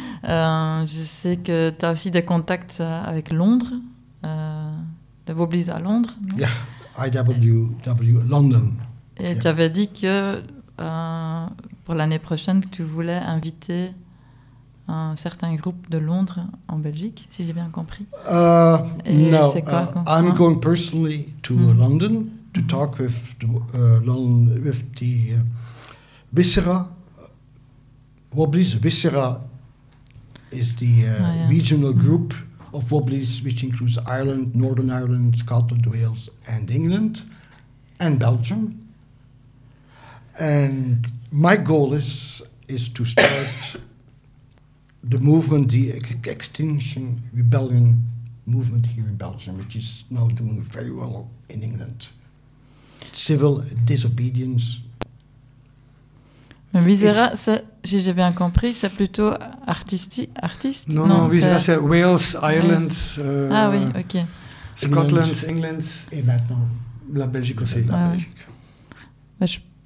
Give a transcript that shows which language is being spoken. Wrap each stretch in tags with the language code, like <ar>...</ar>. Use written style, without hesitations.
<fr>Je sais que tu as aussi des contacts avec Londres, des Boblis à Londres.</fr> <en>Yeah, IWW, London.</en> <fr>Et yeah. Tu avais dit que... pour l'année prochaine, tu voulais inviter un certain groupe de Londres en Belgique, si j'ai bien compris.</fr> <en>No,</en> <fr>c'est quoi,</fr> <en>I'm going personally to London to talk with the Viscera. Wobblies. Viscera is the regional group of Wobblies, which includes Ireland, Northern Ireland, Scotland, Wales, and England, and Belgium. And my goal is to start the movement, the Extinction Rebellion movement here in Belgium, which is now doing very well in England. Civil disobedience.</en> <fr>Mais Viscera, si j'ai bien compris, c'est plutôt artiste. Non, Viscera, c'est Wales, Ireland. Ah oui, ok.</fr> <en>Scotland, England.</en> <fr>Et maintenant, la Belgique aussi. La Belgique.</fr>